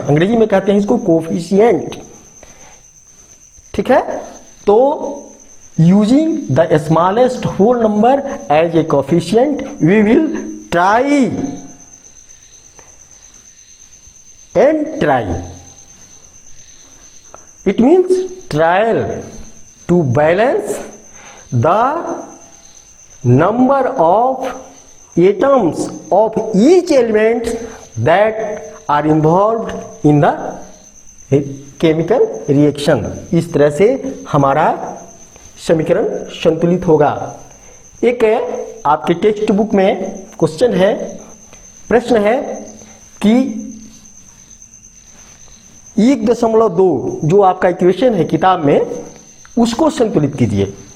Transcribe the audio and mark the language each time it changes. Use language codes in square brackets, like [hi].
[hi] अंग्रेजी में कहते हैं इसको कोफिशिएंट। ठीक है, तो [en] Using the smallest whole number as a coefficient we will try and try. It means trial to balance the number of atoms of each element that are involved in the chemical reaction। [hi] इस तरह से हमारा समीकरण संतुलित होगा। एक आपके text book में क्वेश्चन है, प्रश्न है कि 1.2 जो आपका इक्वेशन है किताब में उसको संतुलित कीजिए।